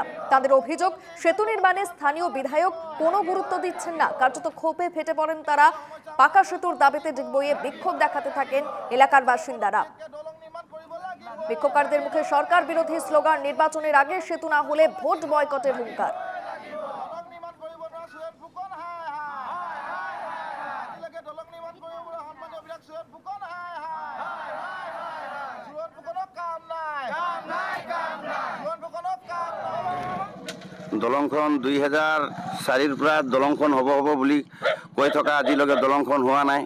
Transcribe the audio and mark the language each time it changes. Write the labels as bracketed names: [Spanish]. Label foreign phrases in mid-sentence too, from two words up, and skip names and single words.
[Bangla] তাদের অভিযোগ, সেতু নির্মাণে স্থানীয় বিধায়ক কোনো গুরুত্ব দিচ্ছেন না। কার্যত ক্ষোভে ফেটে পড়েন তারা। পাকা সেতুর দাবিতে ডিগবইয়ে বিক্ষোভ দেখাতে থাকেন এলাকার বাসিন্দারা। বিক্ষোভকারীদের মুখে সরকার বিরোধী স্লোগান। নির্বাচনের আগে সেতু না হলে ভোট বয়কটের হুঙ্কার। [Assamese] দলংখন 2004 পৰা দলংখন হ'ব বুলি কৈ থকা আজিলৈকে দলংখন হোৱা নাই।